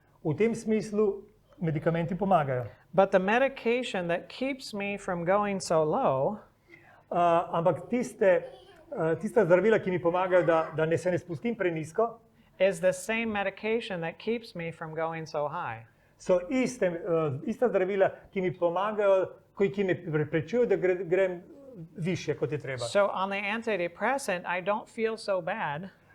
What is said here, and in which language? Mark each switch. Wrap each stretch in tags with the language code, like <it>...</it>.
<sl>V tem smislu medikamenti pomagajo.</sl> <en>But the medication that keeps me from going so low</en> <sl>Ampak tista zdravila, ki mi pomagajo, da se ne spustim prenizko,</sl> <en>is the same medication that keeps me from going so high.</en> <sl>so ista zdravila, ki mi pomagajo, ki me preprečujejo, da grem višje, kot je treba.</sl> <en>So on the antidepressant, I don't feel so bad</en>